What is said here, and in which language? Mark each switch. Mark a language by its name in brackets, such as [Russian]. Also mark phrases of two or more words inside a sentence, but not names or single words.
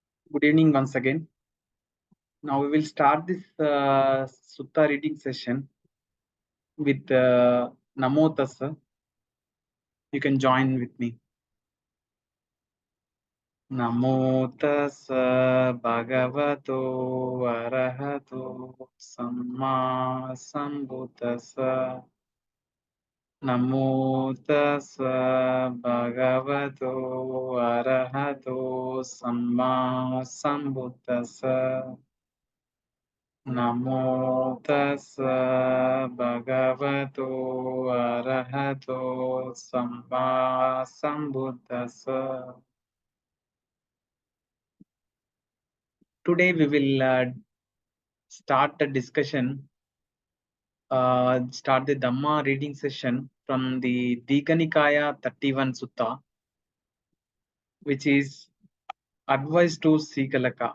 [English] Good evening once again. Now we will start this sutta reading session with [Pali] Namo Tassa. [English] You can join with me. [Pali] Namo Tassa Bhagavato Arahato Samma Sambuddhassa. Namo Tassa Bhagavato Arahato Samma Sambuddhassa. Namo tassa bhagavato arahato samma sambuddhassa. [English] Today we will start the discussion, start the Dhamma reading session from the Dīghanikāya 31 Sutta, which is advice to Sigalaka.